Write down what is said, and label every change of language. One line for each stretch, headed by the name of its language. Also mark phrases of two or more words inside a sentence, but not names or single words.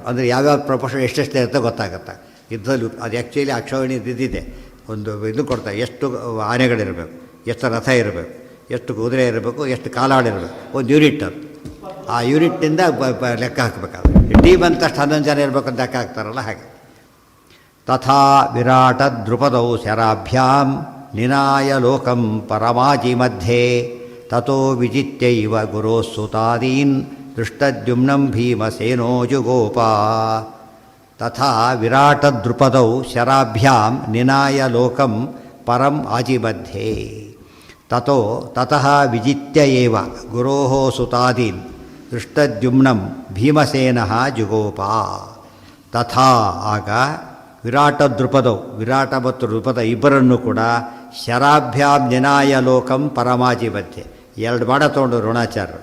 Kannada: ಅಂದರೆ ಯಾವ್ಯಾವ ಪ್ರಪೋಷನ್ ಎಷ್ಟೆಷ್ಟು ಇರುತ್ತೆ ಗೊತ್ತಾಗುತ್ತೆ ಯುದ್ಧದಲ್ಲಿ. ಅದು ಆ್ಯಕ್ಚುಲಿ ಅಕ್ಷೋಹಿಣಿ ಇದ್ದಿದೆ, ಒಂದು ಇದು ಕೊಡ್ತಾರೆ. ಎಷ್ಟು ಆನೆಗಳಿರಬೇಕು, ಎಷ್ಟು ರಥ ಇರಬೇಕು, ಎಷ್ಟು ಕುದುರೆ ಇರಬೇಕು, ಎಷ್ಟು ಕಾಲಾಡಿರಬೇಕು, ಒಂದು ಯೂನಿಟ್. ಅದು ಆ ಯೂನಿಟ್ಟಿಂದ ಲೆಕ್ಕ ಹಾಕಬೇಕಾದ್ರೆ ಟೀಮ್ ಅಂತ 11 ಜನ ಇರಬೇಕು ಅಂತ ಲೆಕ್ಕ ಹಾಕ್ತಾರಲ್ಲ ಹಾಗೆ.
Sanskrit: ತಥಾ ವಿರಾಟ ದ್ರುಪದೌ ಶರಾಭ್ಯಾಂ ನಿನಾಯ ಲೋಕಂ ಪರಮಾಜಿ ಮಧ್ಯೆ ತಥೋ ವಿಜಿತ್ಯೈವ ಗುರೋಸ್ಸುತಾದೀನ್ ದೃಷ್ಟದ್ಯುಮ್ನಂ ಭೀಮಸೇನೋ ಜುಗೋಪ. ತಥಾ ವಿರಾಟ ದ್ರುಪದೌ ಶರಾಭ್ಯಾಂ ನಿನಾಯ ಲೋಕಂ ಪರಂ ಆಜಿಮಧ್ಯೆ ತತಃ ವಿಜಿತ್ಯ ಏವ ಗುರೋಃ ಸುತಾದೀನ್ ದೃಷ್ಟದ್ಯುಮ್ನಂ ಭೀಮಸೇನಃ ಜುಗೋಪ.
Kannada: ತಥಾ ಆಗ
Sanskrit: ವಿರಾಟ ದ್ರುಪದೌ,
Kannada: ವಿರಾಟ ಮತ್ತು ದ್ರುಪದ ಇಬ್ಬರನ್ನು ಕೂಡ
Sanskrit: ಶರಾಭ್ಯಾಂ ನಿನಾಯ ಲೋಕಂ ಪರಮಾಜಿ ಮಧ್ಯೆ
Kannada: 2 ಬಾಣ ತೊಗೊಂಡು ದ್ರೋಣಾಚಾರ್ಯರು.